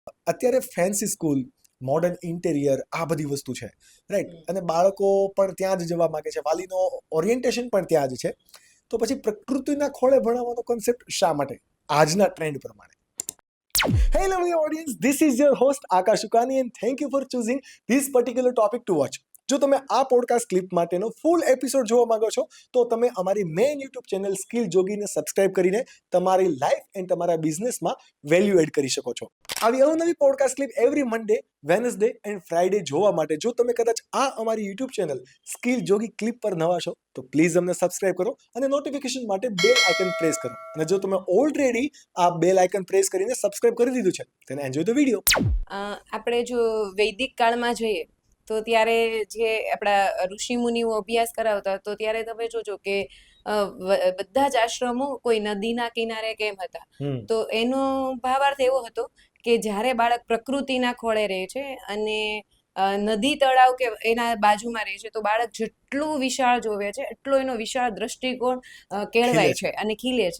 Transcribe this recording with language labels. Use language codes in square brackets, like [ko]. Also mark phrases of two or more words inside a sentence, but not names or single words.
[gu] અત્યારે [en] fancy school, modern interior, [gu] આ બધી વસ્તુ છે, રાઈટ? અને બાળકો પણ ત્યાં જ જવા માંગે છે, વાલીનો ઓરિએન્ટેશન પણ ત્યાં જ છે. તો પછી પ્રકૃતિના ખોળે ભણાવવાનો કોન્સેપ્ટ શા માટે આજના ટ્રેન્ડ પ્રમાણે? [en] Hey lovely audience, this is your host Akash Ukani and thank you for choosing this particular topic to watch. [gu] જો તમે આ [en] podcast clip [gu] માટેનો [en] full episode [gu] જોવા માંગો છો તો તમે અમારી [en] main YouTube channel [gu] સ્કિલ જોગીને સબસ્ક્રાઇબ કરીને તમારી [en] life and [gu] તમારા બિઝનેસમાં [en] value add [gu] કરી શકો છો. આવી અવનવી [en] podcast clip every Monday, Wednesday and Friday [gu] જોવા માટે જો તમે કદાચ આ અમારી [en] YouTube channel Skill Jogi clip [gu] પર નવા છો તો પ્લીઝ અમને સબસ્ક્રાઇબ કરો અને નોટિફિકેશન માટે [en] bell icon press [gu] કરો. અને જો તમે ઓલરેડી આ [en] bell icon press [gu] કરીને સબસ્ક્રાઇબ કરી દીધું છે [en] then enjoy the video. [gu] આપણે જો વૈદિક કાળમાં જોઈએ તો ત્યારે જે આપણા ઋષિ મુનિઓ અભ્યાસ કરાવતા તો ત્યારે તમે જોજો કે બધા જ આશ્રમો કોઈ નદીના કિનારે કેમ હતા. તો એનો ભાવાર્થ એવો હતો કે જ્યારે બાળક પ્રકૃતિના ખોળે રહે છે અને નદી તળાવ કે એના બાજુમાં રહે છે તો બાળક જેટલું વિશાળ જોવે છે એટલો એનો વિશાળ દ્રષ્ટિકોણ કેળવાય છે અને ખીલે છે.